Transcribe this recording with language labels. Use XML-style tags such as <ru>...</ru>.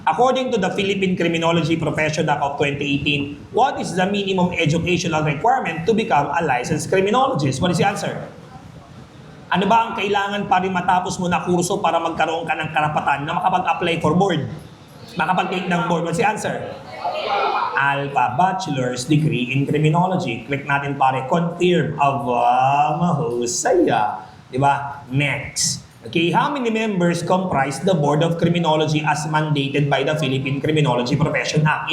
<en>According to the Philippine Criminology Profession Act of 2018, what is the minimum educational requirement to become a licensed criminologist? What is the answer?</en> <tl>Ano ba ang kailangan pa rin matapos mo na kurso para magkaroon ka ng karapatan na makapag-apply for board? Makapag-take ng board.</tl> <en>What's the answer?</en> <tl>Alpha, Bachelor's Degree in Criminology. Click natin pare, confirm. Mahusaya. Diba? Next.</tl> <en>Okay, how many members comprise the Board of Criminology as mandated by the Philippine Criminology Profession Act?</en>